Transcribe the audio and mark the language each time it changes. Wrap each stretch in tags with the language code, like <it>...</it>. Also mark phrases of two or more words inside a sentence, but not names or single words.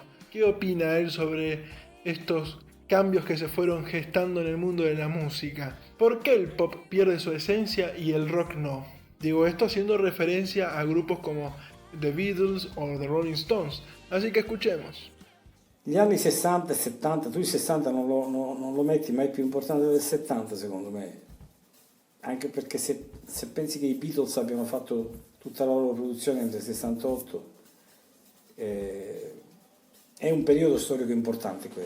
<es>¿Qué opina él sobre estos cambios que se fueron gestando en el mundo de la música? ¿Por qué el pop pierde su esencia y el rock no? Digo esto haciendo referencia a grupos como The Beatles o The Rolling Stones. Así que escuchemos.</es> <it>Gli anni 60 e 70, tu il 60 non lo metti mai più importante del 70 secondo me, anche perché se pensi che i Beatles abbiano fatto tutta la loro produzione nel 68, è un periodo storico importante quello.</it>